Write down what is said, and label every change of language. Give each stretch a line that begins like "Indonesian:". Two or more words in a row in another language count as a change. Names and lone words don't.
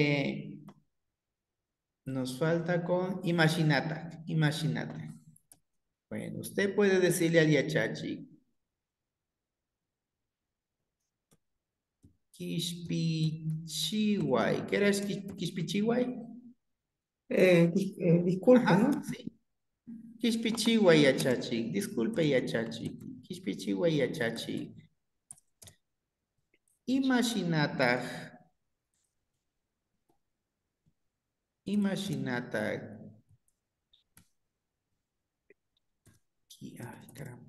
Spanish: Nos falta con imaginata. Imaginata. Bueno, usted puede decirle al
Quechua: Yachachi, Kishpichihuay.
Spanish: ¿Qué era Kishpichihuay? Disculpe, Ajá, ¿no? sí.
Quechua: Kishpichihuay, Yachachi.
Spanish: Disculpe, Yachachi.
Quechua: Kishpichihuay, Yachachi. Imaginata. Imaginata.
Spanish: Ay, caramba.